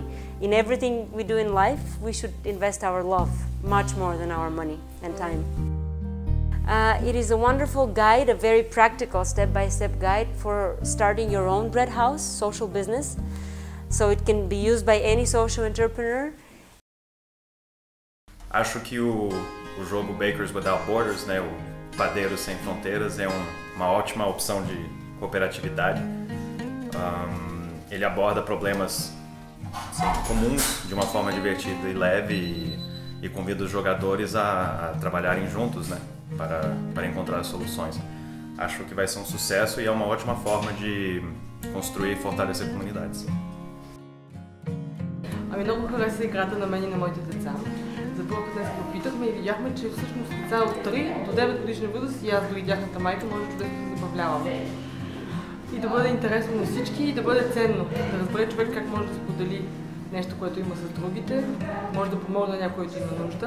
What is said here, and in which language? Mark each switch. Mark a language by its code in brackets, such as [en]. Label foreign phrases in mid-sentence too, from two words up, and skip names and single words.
[en] In everything we do in life, we should invest our love, much more than our money and time. It is a wonderful guide, a very practical step-by-step guide for starting your own bread house, social business. So it can be used by any social entrepreneur. [pt] Acho que o jogo Bakers Without Borders, né, o Padeiros Sem Fronteiras, é uma ótima opção de cooperatividade. Ele aborda problemas comuns de uma forma divertida e leve e convida os jogadores a trabalharem juntos, né, para encontrar soluções. Acho que vai ser um sucesso e é uma ótima forma de construir e fortalecer comunidades. [bg] Много хареса играта на мен и на моите деца. За първ път днес го опитахме и видяхме, че всъщност деца от 3 до 9 годишна възраст и аз дори тяхната майка може чудесно да се забавляваме. И да бъде интересно на всички и да бъде ценно. Да разбере човек как може да сподели нещо, което има с другите, може да помогне на някой, който има нужда.